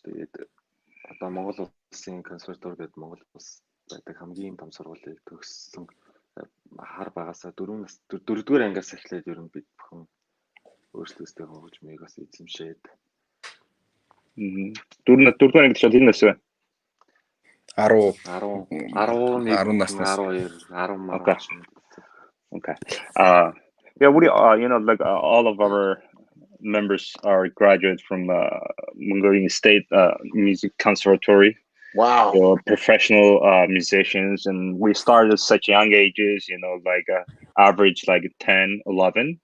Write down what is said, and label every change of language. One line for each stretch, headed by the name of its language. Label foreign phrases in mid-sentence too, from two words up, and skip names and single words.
Mongolian: Тэгээд одоо Монгол улсын консерватори гэдэг Монгол улс байдаг хамгийн том сургуулийг төгссөн хар багасаа 4-р ангиас эхлээд ер нь бид бүхэн өөрсдөөсөө хөгжмийг бас эзэмшээд 4-р анги гэж хэлнэ вэ? 11 наснаас 12 10
English: Okay. Yeah, we you know, like all of our members are graduates from Mongolian State Music Conservatory. Wow. So professional musicians, and we started at such young ages, you know, like average like 10, 11.